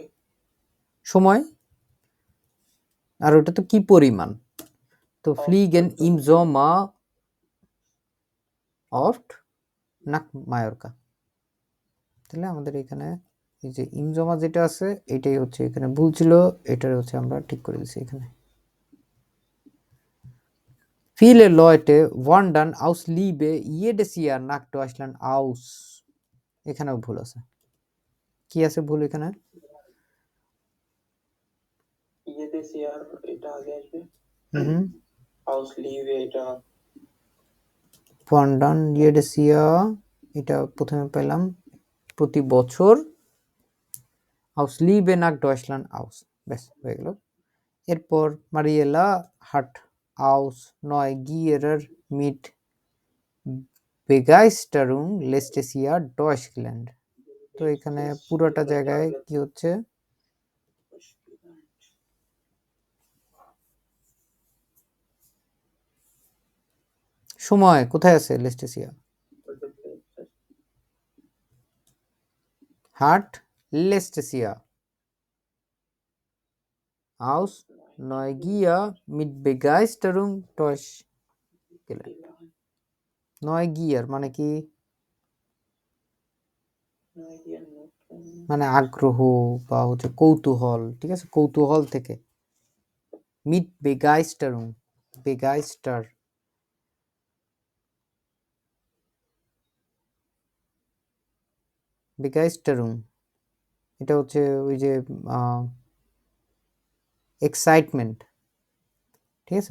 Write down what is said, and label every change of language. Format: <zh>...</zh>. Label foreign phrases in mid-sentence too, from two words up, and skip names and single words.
<bn>সময়, আর ওটা তো কি পরিমাণ?</bn> <de>তো fliegen im Sommer oft nach Mallorca.</de> <bn>তাহলে আমাদের এখানে এই যে</bn> <de>im Sommer</de> <bn>যেটা আছে এটাই হচ্ছে এখানে ভুল ছিল, এটার হচ্ছে আমরা ঠিক করে দিচ্ছি এখানে।</bn> <de>Viele Leute wandern aus Liebe jedes Jahr nach Deutschland aus.</de> <bn>এখানেও ভুল আছে। কি আছে ভুল এখানে?</bn> <de>jedes Jahr</de> <bn>এটা আগে আসবে। হুম,</bn> <de>aus Liebe এটা wandern jedes Jahr</de> <bn>এটা প্রথমে পেলাম প্রতি বছর,</bn> <de>aus Liebe nach Deutschland aus,</de> <bn>ব্যাস হয়ে গেল।</bn> <de>এরপর মারিয়েলা hat aus Neugier mit Begeisterung letztes Jahr Deutsch gelernt.</de> <bn>তো এখানে পুরোটা জায়গায় কি হচ্ছে? সময় কোথায় আছে?</bn> <de>letztes Jahr hat letztes Jahr aus Neugier mit Begeisterung Deutsch gelernt.</de> <bn>Neugier মানে কি? মানে আগ্রহ বা হচ্ছে কৌতূহল, ঠিক আছে? কৌতূহল থেকে।</bn> <de>mit Begeisterung, begeister, Begeisterung</de> <bn>এটা হচ্ছে ওই যে এক্সাইটমেন্ট, ঠিক আছে?</bn>